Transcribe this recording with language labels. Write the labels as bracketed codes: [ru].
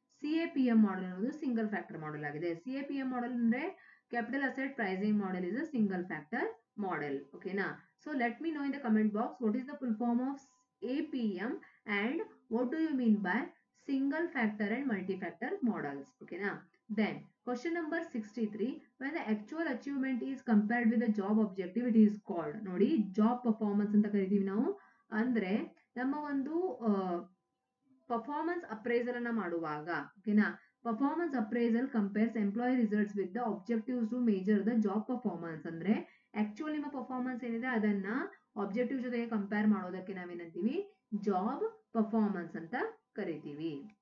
[kn] ಸಿಎಪಿಎಂ model ಅನ್ನೋದು single factor model ಆಗಿದೆ. ಸಿಎಪಿಎಂ model ಅಂದ್ರೆ capital asset pricing model [en] Is a single factor model. ಓಕೆನಾ, so let me know in the comment box what is the full form of APM and what do you mean by single factor and multi-factor models. Okay na, then question number 63, when the actual achievement is compared with the job objective it is called, [kn] ನೋಡಿ job performance ಅಂತ ಕರಿತೀವಿ ನಾವು. ಅಂದ್ರೆ ನಮ್ಮ ಒಂದು performance appraisal ಅನ್ನ ಮಾಡುವಾಗ, [en] ಓಕೆನಾ, performance appraisal compares employee results with the objectives to measure the job performance. [kn] ಅಂದ್ರೆ ಆಕ್ಚುಲ್ ನಿಮ್ಮ ಪರ್ಫಾರ್ಮೆನ್ಸ್ ಏನಿದೆ ಅದನ್ನ ಆಬ್ಜೆಕ್ಟಿವ್ ಜೊತೆಗೆ ಕಂಪೇರ್ ಮಾಡೋದಕ್ಕೆ ನಾವೇನಂತೀವಿ, ಜಾಬ್ ಪರ್ಫಾರ್ಮೆನ್ಸ್ ಅಂತ ಕರಿತೀವಿ.